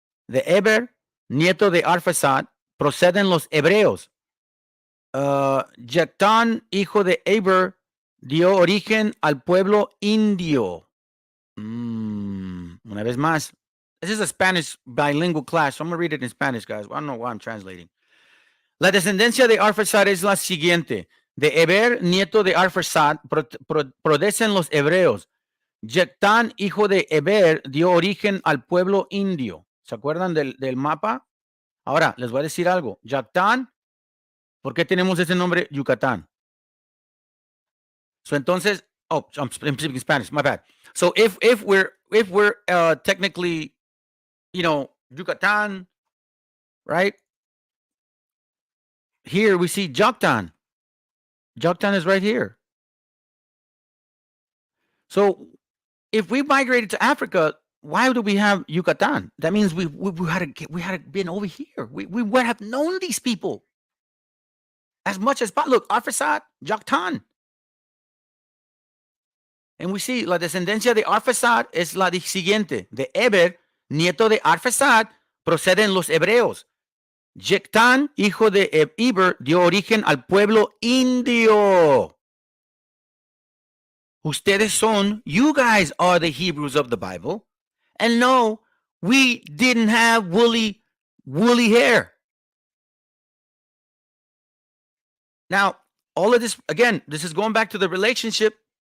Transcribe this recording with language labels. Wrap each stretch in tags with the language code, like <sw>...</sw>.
<es>De Eber, nieto de Arphaxad, proceden los hebreos. Jactán, hijo de Eber, dio origen al pueblo indio. Una vez más.</es> <en>This is a Spanish bilingual class, so I'm going to read it in Spanish, guys. I don't know why I'm translating.</en> <es>La descendencia de Arphaxad es la siguiente. De Eber, nieto de Arphaxad, proceden los hebreos. Jactán, hijo de Eber, dio origen al pueblo indio. ¿Se acuerdan del mapa? Ahora, les voy a decir algo. Jactán, ¿por qué tenemos ese nombre Yucatán?</es> <en>So entonces, I'm speaking Spanish, my bad. So if we're technically, Yucatán, right? Here we see Jactán. Jactán is right here. So if we migrated to Africa, why do we have Yucatán? That means we had been over here. We would have known these people as much as possible. Look, Arphaxad, Jactán. And we see</en> <es>la descendencia de Arphaxad es la siguiente. De Eber, nieto de Arphaxad, proceden los hebreos. Jactán, hijo de Eber, dio origen al pueblo indio. Ustedes son,</es> <en>you guys are the Hebrews of the Bible. And no, we didn't have woolly hair. Now, all of this, again, this is going back to the relationship.</en>